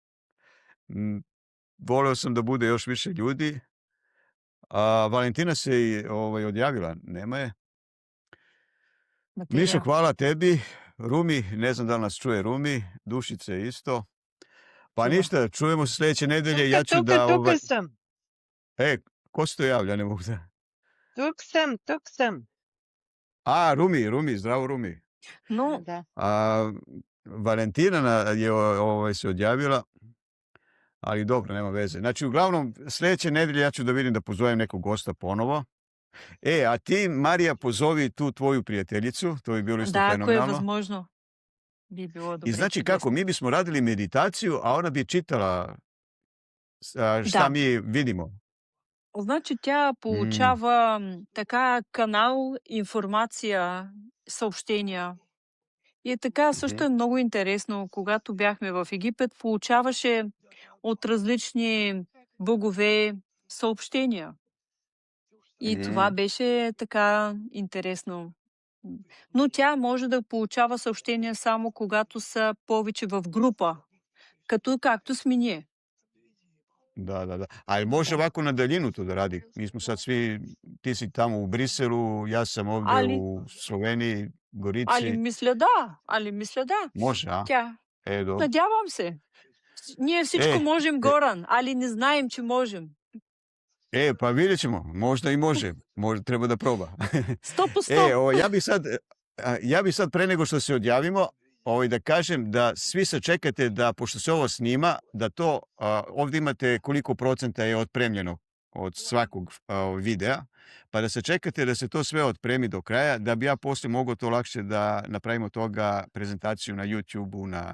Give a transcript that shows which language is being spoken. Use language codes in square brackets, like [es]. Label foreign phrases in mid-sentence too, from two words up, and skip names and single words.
[sr] Voleo sam da bude još više ljudi. Valentina se i odjavila, nema je. [bg] Материя. [sr] Mišo, hvala tebi. Rumi, ne znam da li nas čuje Rumi. Dušice isto. Pa Čuva. ništa, čujemo se sljedeće nedelje. Ja ću da... [bg] Тук съм. [sr] Ko se to javlja? Ne mogu da... [bg] Тук съм. [sr] Rumi, zdravo Rumi. [bg] Но Да. [sr] Valentina je se odjavila, ali dobro, nema veze. Znači, uglavnom, sljedeće nedelje ja ću da vidim da pozovem nekog gosta ponovo. A ti, Marija, pozovi tu tvoju prijateljicu, to bi bilo isto [bg] да, ако е [sr] fenomenalno. [bg] възможно, би било [sr] I [bg] добре [sr] znači kako, [bg] чудесно. [sr] mi bismo radili meditaciju, a ona bi čitala šta [bg] Да. [sr] mi vidimo. [bg] Значи тя получава така канал, информация, съобщения. И така също е много интересно, когато бяхме в Египет, получаваше от различни богове съобщения. И това беше така интересно. Но тя може да получава съобщения само когато са повече в група, както сме ние. [sr] Da. Ali može ovako na daljinu to da radi. Mi smo sad svi, ti si tamo u Briselu, ja sam ovdje Ali- u Sloveniji, Gorici. [bg] Али мисля да. [sr] Може, a? [bg] Тя. [sr] Dobro. [bg] Надявам се. Ние всичко можем, Горан, али не знаем, че можем. [sr] Pa vidjet ćemo. Možda i može. Možda treba da proba. 100%. Ja bi sad pre nego što se odjavimo, da kažem da svi sačekate da, pošto se ovo snima, da to, ovdje imate koliko procenta je otpremljeno od svakog videa, pa da sačekate da se to sve otpremi do kraja, da bi ja poslije mogao to lakše da napravimo toga prezentaciju na YouTube-u, na